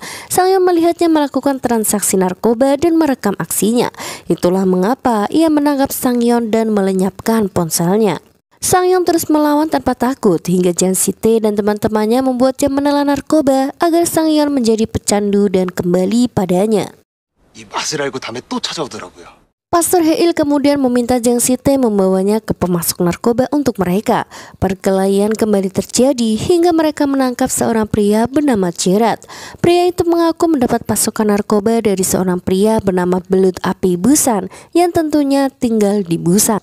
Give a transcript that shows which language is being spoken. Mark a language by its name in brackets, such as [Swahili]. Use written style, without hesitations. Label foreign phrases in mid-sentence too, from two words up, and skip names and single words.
[Indonesian] Sang-yeon melihatnya melakukan transaksi narkoba dan merekam aksinya. Itulah mengapa ia menangkap Sang-yeon dan melenyapkan ponselnya. Sang-yeon terus melawan tanpa takut hingga Jang Si-tae dan teman-temannya membuatnya menelan narkoba agar Sang-yeon menjadi pecandu dan kembali padanya. [Korean] 이 맛을 알고 다음에 또 찾아오더라고요. [Indonesian] Pastor Hae-il kemudian meminta Jang Si-tae membawanya ke pemasok narkoba untuk mereka. Perkelahian kembali terjadi hingga mereka menangkap seorang pria bernama Jerat. Pria itu mengaku mendapat pasokan narkoba dari seorang pria bernama Belut Api Busan yang tentunya tinggal di Busan.